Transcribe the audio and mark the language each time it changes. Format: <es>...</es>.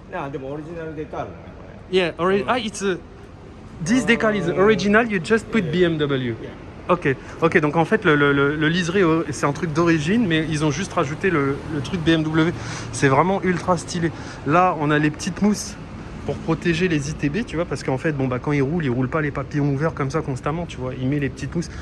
<ja>でもオリジナルデカールだね、これ。</ja> <en>Yeah, it's this decal is original, you just put BMW.</en> <fr>Ok, ok, donc en fait le liseré c'est un truc d'origine, mais ils ont juste rajouté le truc BMW. C'est vraiment ultra stylé. Là, on a les petites mousses pour protéger les ITB, tu vois, parce qu'en fait, bon, bah, quand il roule pas les papillons ouverts comme ça constamment, tu vois. Il met les petites mousses.</fr>